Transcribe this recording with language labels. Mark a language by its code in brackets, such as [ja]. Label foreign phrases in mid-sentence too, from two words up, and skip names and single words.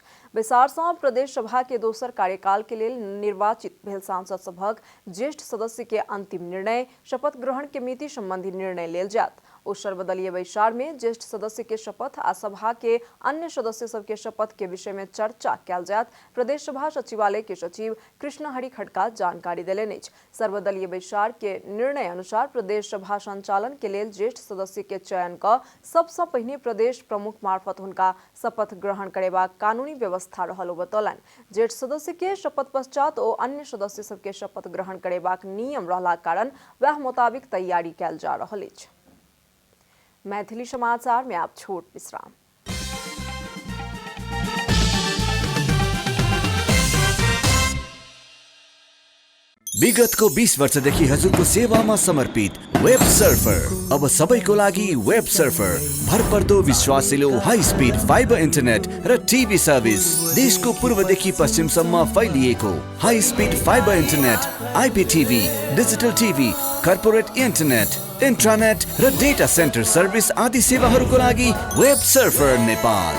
[mai] बैसार सँ प्रदेश सभा के दोसर कार्यकाल के लेल निर्वाचित भेल सांसद सभक ज्येष्ठ सदस्य के अंतिम निर्णय, शपथ ग्रहण के मिति संबंधी निर्णय लेल जायत। ओ सर्वदलीय बैसार में ज्येष्ठ सदस्य के शपथ आ सभा के अन्य सदस्य सब के शपथ के विषय में चर्चा कयल जायत। प्रदेश सभा सचिवालय के सचिव कृष्णहरि खड्का जानकारी देलनि अछि। सर्वदलीय बैसार के निर्णय अनुसार प्रदेश सभा संचालन के लेल ज्येष्ठ सदस्य के चयन क सबसँ पहिने प्रदेश प्रमुख मार्फत हुनका शपथ ग्रहण करेबाक कानूनी व्यवस्था रहल बतौलनि। ज्येष्ठ सदस्य के शपथ पश्चात ओ अन्य सदस्य सब के शपथ ग्रहण करेबाक नियम रहला कारण वह मुताबिक तैयारी कयल जा रहल अछि। मैथिली समाचार में आप छोट विश्राम। [ne] विगतको 20 वर्षदेखि हजुरको सेवामा समर्पित वेब सर्फर अब सबैको लागि वेब सर्फर भरपर्दो विश्वासिलो [en] high speed fiber internet [ne] र [en] TV service [ne] देशको पूर्वदेखि पश्चिमसम्म फैलिएको [en] high speed fiber internet, [ne] आइपीटिभी, [en] digital TV, corporate internet, [ne] इन्ट्रानेट र [en] data center service [ne] आदि सेवाहरूको लागि वेब सर्फर नेपाल।